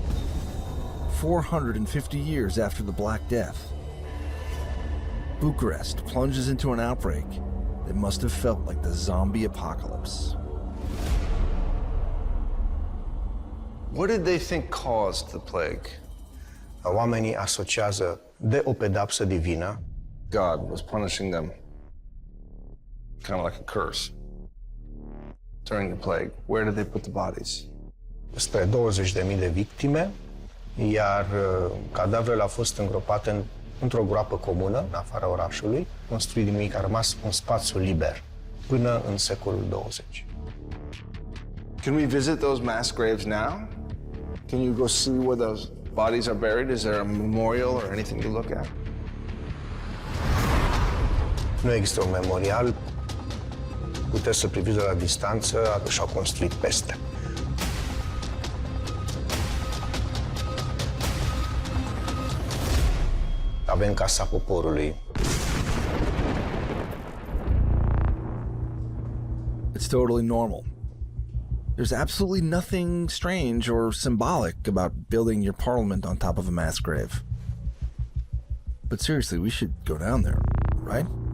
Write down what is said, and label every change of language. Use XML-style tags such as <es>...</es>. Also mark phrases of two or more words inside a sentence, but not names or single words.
<en>450 years after the Black Death, Bucharest plunges into an outbreak that must have felt like the zombie apocalypse. What did they think caused the plague?</en> <ro>Oamenii asociază de o pedapsă divină.</ro> <en>God was punishing them, kind of like a curse, during the plague. Where did they put the bodies?</en> <ro>Spre 20.000 de victime, iar cadavrele au fost îngropate într-o groapă comună, în afara orașului, construit din nimic, a rămas un spațiu liber, până în secolul 20.</ro> <en>Can we visit those mass graves now? Can you go see where those bodies are buried? Is there a memorial or anything to look at?</en> <ro>Nu există un memorial, puteți să priviți de la distanță, și-au construit peste. Avem Casa Poporului.</ro> <en>It's totally normal. There's absolutely nothing strange or symbolic about building your parliament on top of a mass grave. But seriously, we should go down there, right?</en>